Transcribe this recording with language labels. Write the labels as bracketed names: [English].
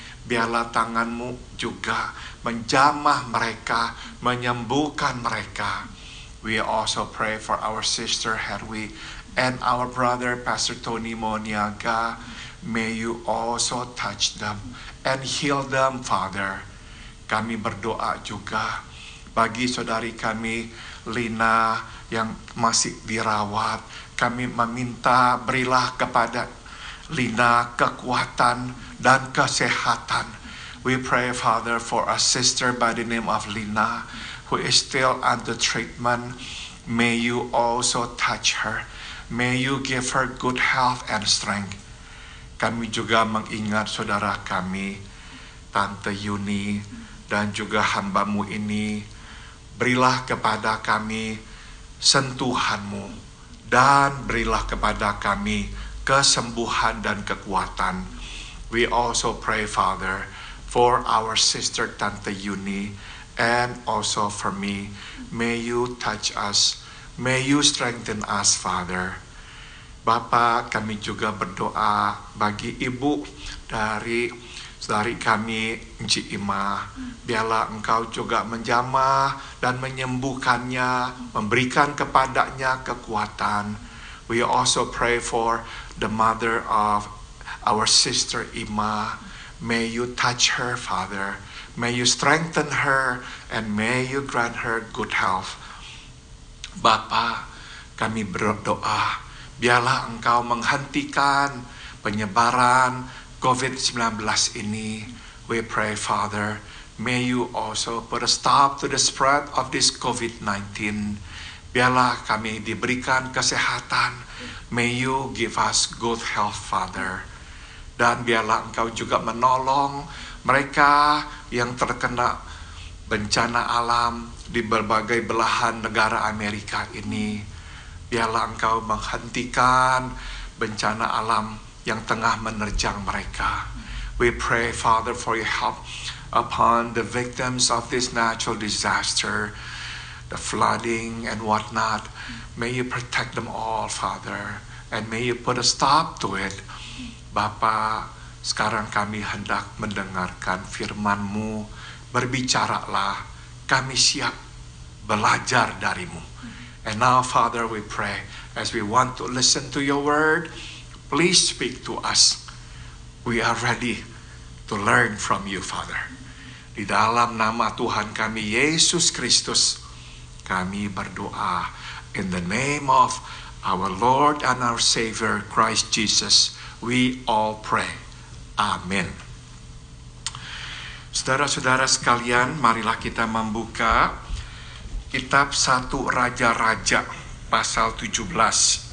[Indonesian] Biarlah tangan-Mu juga menjamah mereka, menyembuhkan mereka. [English] We also pray for our sister Herwi and our brother Pastor Tony Moniaga. May you also touch them and heal them, Father. [Indonesian] Kami berdoa juga bagi saudari kami Lina yang masih dirawat. Kami meminta berilah kepada Lina kekuatan dan kesehatan. [English] We pray, Father, for a sister by the name of Lina who is still under treatment. May you also touch her. May you give her good health and strength. [Indonesian] Kami juga mengingat saudara kami, Tante Yuni, dan juga hamba-Mu ini. Berilah kepada kami sentuhan-Mu, dan berilah kepada kami kesembuhan dan kekuatan. [English] We also pray, Father, for our sister Tante Yuni, and also for me. May you touch us. May you strengthen us, Father. [Indonesian] Bapa, kami juga berdoa bagi ibu dari kami, Encik Ima. Biarlah Engkau juga menjamah dan menyembuhkannya, memberikan kepadanya kekuatan. [English] We also pray for the mother of our sister Ima. May you touch her, Father. May you strengthen her and may you grant her good health. [Indonesian] Bapa, kami berdoa, biarlah Engkau menghentikan penyebaran COVID-19 ini. [English] We pray, Father, may you also put a stop to the spread of this COVID-19. [Indonesian] Biarlah kami diberikan kesehatan. [English] May you give us good health, Father. [Indonesian] Dan biarlah Engkau juga menolong mereka yang terkena bencana alam di berbagai belahan negara Amerika ini. Biarlah Engkau menghentikan bencana alam yang tengah menerjang mereka. [English] We pray, Father, for your help upon the victims of this natural disaster, the flooding and whatnot. May you protect them all, Father, and may you put a stop to it. [Indonesian] Bapa, sekarang kami hendak mendengarkan firman-Mu. Berbicaralah, kami siap belajar dari-Mu. [English] And now, Father, we pray, as we want to listen to your word, please speak to us. We are ready to learn from you, Father. [Indonesian] Di dalam nama Tuhan kami, Yesus Kristus, kami berdoa. [English] In the name of our Lord and our Savior, Christ Jesus, we all pray. [Indonesian] Amin. Saudara-saudara sekalian, marilah kita membuka kitab 1 Raja-Raja pasal 17.